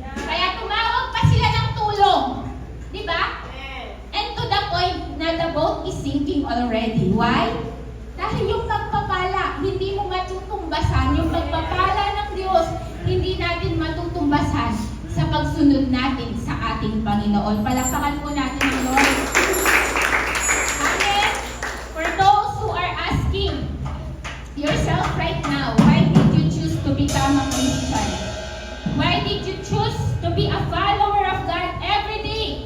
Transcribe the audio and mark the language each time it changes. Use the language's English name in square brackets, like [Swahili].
[Filipino] Kaya tumawag pa sila ng tulong. Di ba? [English] And to the point na the boat is sinking already. [Filipino] Why? Dahil yung pagpapala, hindi mo matutumbasan. Yung pagpapala ng Diyos, hindi natin matutumbasan sa pagsunod natin sa ating Panginoon. Palakpakan po natin ang Lord. Amen? [English] For those who are asking yourself right now, why did you choose to become a Christian? Why did you choose to be a follower of God every day?